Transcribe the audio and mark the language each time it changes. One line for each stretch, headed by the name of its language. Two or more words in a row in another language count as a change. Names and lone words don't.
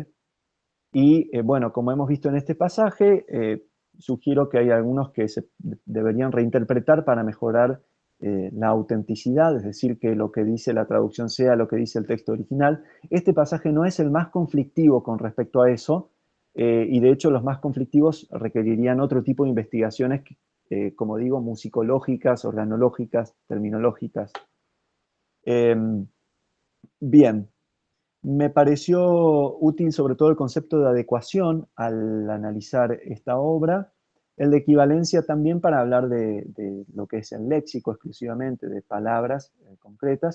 Spanish: Y bueno, como hemos visto en este pasaje, sugiero que hay algunos que se deberían reinterpretar para mejorar la autenticidad, es decir, que lo que dice la traducción sea lo que dice el texto original. Este pasaje no es el más conflictivo con respecto a eso, y de hecho los más conflictivos requerirían otro tipo de investigaciones, como digo, musicológicas, organológicas, terminológicas. Bien. Me pareció útil sobre todo el concepto de adecuación al analizar esta obra, el de equivalencia también para hablar de lo que es el léxico exclusivamente, de palabras concretas.